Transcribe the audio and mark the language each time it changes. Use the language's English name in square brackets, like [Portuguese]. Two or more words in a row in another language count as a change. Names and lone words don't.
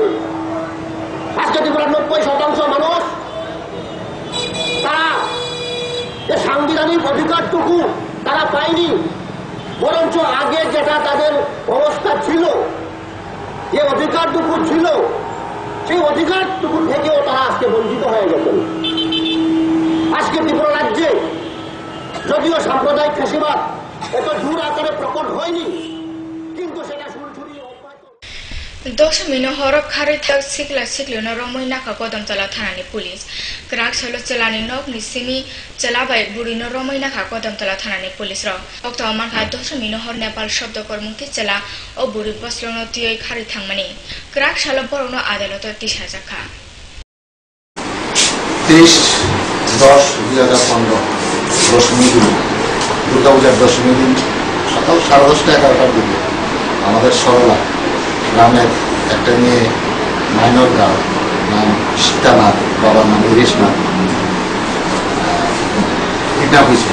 [Bangla] আজকে ত্রিপুরার 90% মানুষ তারা সাংবিধানিক অধিকারটুকু তারা পায়নি, বরঞ্চ আগে যেটা তাদের অবস্থা ছিল, যে অধিকারটুকু ছিল সেই অধিকারটুকু থেকেও তারা আজকে বঞ্চিত হয়ে গেছেন। আজকে ত্রিপুরা রাজ্যে যদিও সাম্প্রদায়িক ফ্যাসিবাদ এত জোর আকারে প্রকট হয়নি, কিন্তু সেটা সুরসুরি [Kok Borok] दशमिनो हरक खारै थाक सिक्ला सिक्लिनो रमैनाखा कदमतला थानानि पुलिस ग्राक सलो चलानि नगनि सिमी चलाबाय बुरिनो रमैनाखा कदमतला थानानि पुलिस र अक्ट'आव मानखा दशमिनो हर नेपाल शब्दकर मुक्ति चला ओ बुरि बस्लोनो तियै खारै थांमानि ग्राक सालो बरनो आदालत दिशा जाखा [Bangla] 23/10/2015 দশমী দিন দুর্গাপূজার দশমী দিন সকাল 10:30-11টার দিকে আমাদের সরলা গ্রামের একটা মেয়ে [English] minor girl [Bangla] নাম সীতানাথ, বাবার নাম ইরিশনাথ, কিডন্যাপ হয়েছিল।